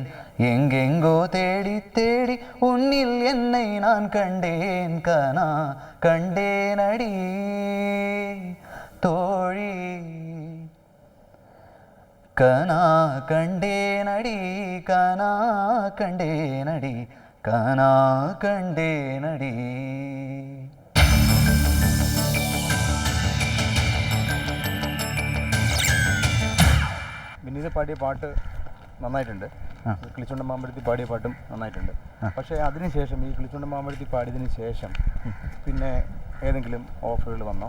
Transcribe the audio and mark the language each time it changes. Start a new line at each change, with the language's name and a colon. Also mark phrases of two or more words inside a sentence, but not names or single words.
Tamil: எங்கெங்கோ தேடி தேடி உன்னில் என்னை நான் கண்டேன். கனா கண்டேனடி தோழி, கனா கண்டேனடி, கனா கண்டேனடி, கனா கண்டேனடி.
Malayalam: വിനീത് പാടിയ പാട്ട് നന്നായിട്ടുണ്ട്, കിളിച്ചുണ്ടൻ മാമ്പഴത്തി പാടിയ പാട്ടും നന്നായിട്ടുണ്ട്. പക്ഷേ അതിനുശേഷം ഈ കിളിച്ചുണ്ടൻ മാമ്പഴത്തി പാടിയതിന് ശേഷം പിന്നെ ഏതെങ്കിലും ഓഫറുകൾ വന്നോ?